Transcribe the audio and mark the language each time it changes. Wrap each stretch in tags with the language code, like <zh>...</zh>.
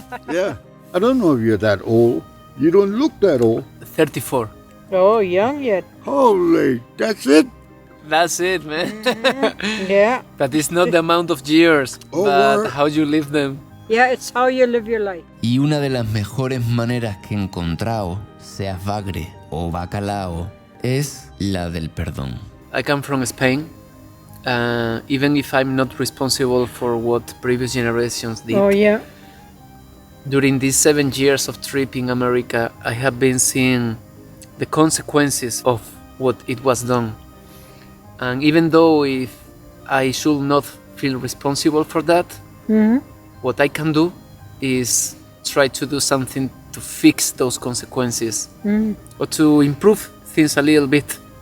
<en>Yeah. I don't know if you're that old. You don't look that old. 34. oh, young yet. Holy, that's it? That's it, man. Yeah. But it's not the amount of years, Oh, but word. how you live them. Yeah, it's how you live your life.</en> <es>Y una de las mejores maneras que he encontrado, seas bagre o bacalao, es la del perdón.</es> <en>I come from Spain. Even if I'm not responsible for what previous generations did, Oh, yeah. during these 7 years of trip in America, I have been seeing the consequences of what it was done. And even though if I should not feel responsible for that, what I can do is try to do something to fix those consequences or to improve things a little bit.</en>